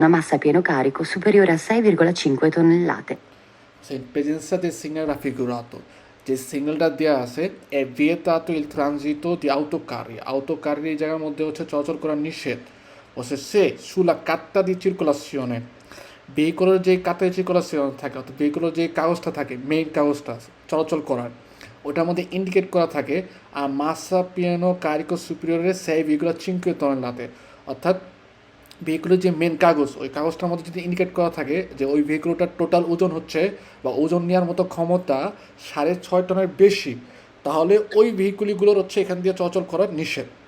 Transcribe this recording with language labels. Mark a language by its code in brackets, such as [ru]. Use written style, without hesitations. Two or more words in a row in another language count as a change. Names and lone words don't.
[it] una massa a pieno carico superiore a 6,5 tonnellate. In presenza del segnale raffigurato, [bn] যে সিগন্যালটা দেওয়া আছে [it] è vietato il transito di autocarri [bn] এই জায়গার মধ্যে হচ্ছে চলাচল করা নিষেধ হচ্ছে সে [it] sulla carta di circolazione [bn] ভেহিকলের যে [it] carta di circolazione [bn] থাকে অর্থাৎ ভেহিকলের যে কাগজটা থাকে মেইন কাগজটা চলাচল করার ওটার মধ্যে ইন্ডিকেট করা থাকে আর [it] massa pieno carico superiore 6,5 tonnellate [bn] অর্থাৎ ভেহিকুলের যে মেন কাগজ ওই কাগজটার মধ্যে যদি ইন্ডিকেট করা থাকে যে ওই ভেহিকুলটার টোটাল ওজন হচ্ছে বা ওজন নেওয়ার মতো ক্ষমতা 6.5 টনের বেশি, তাহলে ওই ভেহিকুলগুলোর হচ্ছে এখান দিয়ে চলাচল করার নিষেধ।